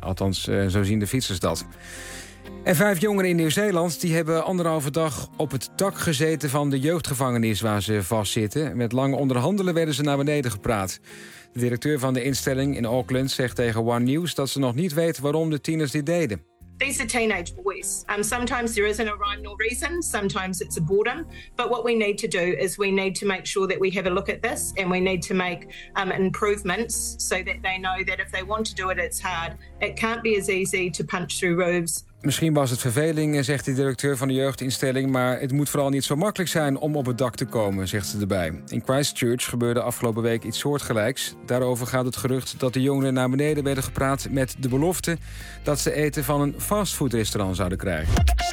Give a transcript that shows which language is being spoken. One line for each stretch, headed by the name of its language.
Dutch: Althans, zo zien de fietsers dat. En 5 jongeren in Nieuw-Zeeland die hebben anderhalve dag op het dak gezeten van de jeugdgevangenis waar ze vastzitten. Met lang onderhandelen werden ze naar beneden gepraat. De directeur van de instelling in Auckland zegt tegen One News dat ze nog niet weet waarom de tieners dit deden.
English: These are teenage boys. Sometimes there isn't a rhyme nor reason. Sometimes it's a boredom. But what we need to do is we need to make sure that we have a look at this and we need to make improvements so that they know that if they want to do it, it's hard. It can't be as easy to punch through roofs.
Dutch: Misschien was het verveling, zegt de directeur van de jeugdinstelling, maar het moet vooral niet zo makkelijk zijn om op het dak te komen, zegt ze erbij. In Christchurch gebeurde afgelopen week iets soortgelijks. Daarover gaat het gerucht dat de jongeren naar beneden werden gepraat met de belofte dat ze eten van een fastfoodrestaurant zouden krijgen.